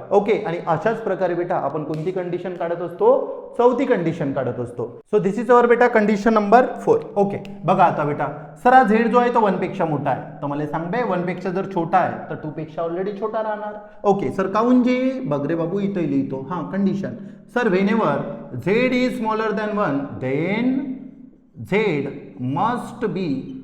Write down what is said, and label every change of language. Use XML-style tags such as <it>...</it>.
<mr>Okay आणि अशाच प्रकारे बेटा आपण कोणती कंडिशन काढत असतो, चौथी कंडिशन काढत असतो.</mr> <en>So this is our बेटा condition number 4.</en> <mr>ओके बघा आता बेटा सर हा झेड जो आहे तो 1 पेक्षा मोठा आहे, तर मला सांग बे 1 पेक्षा जर छोटा आहे तर 2 पेक्षा ऑलरेडी छोटा राहणार. ओके सर काऊन जी बघ रे बाबू इथे लिहितो. हां</mr> <en>Condition sir whenever Z is smaller than 1 then Z must be.</en>